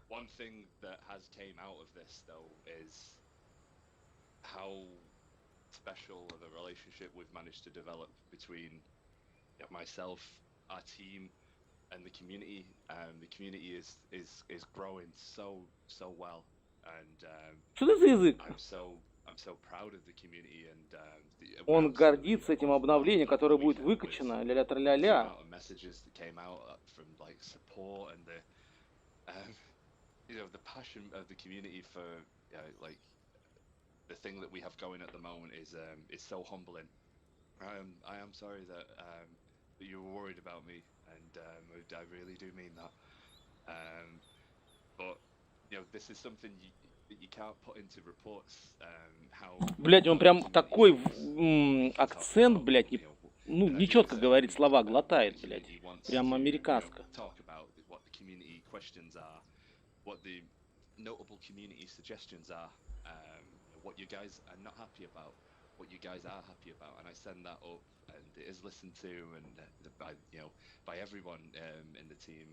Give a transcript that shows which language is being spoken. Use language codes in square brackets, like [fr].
[en] One thing that has came out of this though is how special of a relationship we've managed to develop between myself, our team, and the community. The community is growing so well, and [ru] Что это за язык? [en] I'm so proud of the community, and [ru] Он гордится этим обновлением, которое будет выкачано, ля-ля тра-ля-ля. [en] messages that came out from like support and the passion of the community for like the thing that we have going at the moment is so humbling. I am sorry that you were worried about me, and I really do mean that. But this is something that you can't put into reports. How [ru] Блядь, он прям такой акцент, блядь, ну, нечетко говорит слова, глотает, блядь. Прям американско. [en] Talk about what the community questions are, what the notable community suggestions are, what you guys are not happy about, what you guys are happy about, and I send that up, and it is listened to, and by everyone in the team.